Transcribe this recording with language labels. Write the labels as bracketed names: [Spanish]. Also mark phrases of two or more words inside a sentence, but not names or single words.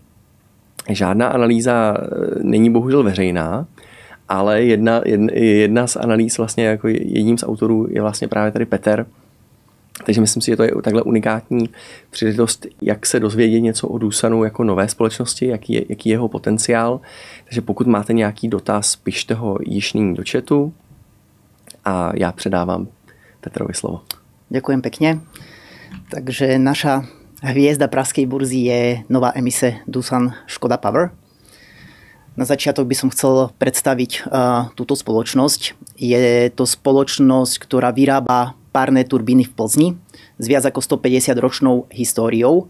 [Czech] Žádná analýza není bohužel veřejná, ale jedna z analýz, vlastně jako jedním z autorů je vlastně právě tady Peter. Takže myslím si, že to je takhle unikátní příležitost, jak se dozvědět něco o Doosanu jako nové společnosti, jaký je jeho potenciál. Takže pokud máte nějaký dotaz, pište ho již nyní do chatu a já předávám Petrovi slovo. [Slovak] Ďakujem pekne. Takže naša hviezda Pražskej burzy je nová emise Doosan Škoda Power. Na začiatok by som chcel predstaviť túto spoločnosť. Je to spoločnosť, ktorá vyrába párne turbíny v Plzni s viac ako 150-ročnou históriou.